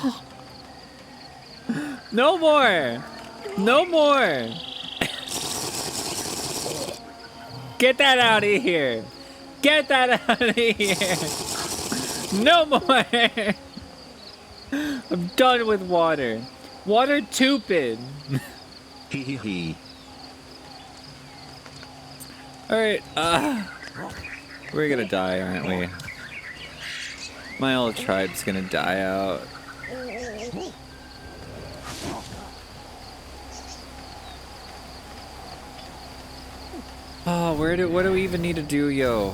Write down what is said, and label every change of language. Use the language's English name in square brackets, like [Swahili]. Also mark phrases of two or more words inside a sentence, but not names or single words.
[English] No more! No more! Get that out of here! Get that out of here! No more! I'm done with water. Water tupid. Hee hee hee. Alright, we're gonna die, aren't we? My whole tribe's gonna die out. Oh, what do we even need to do, yo?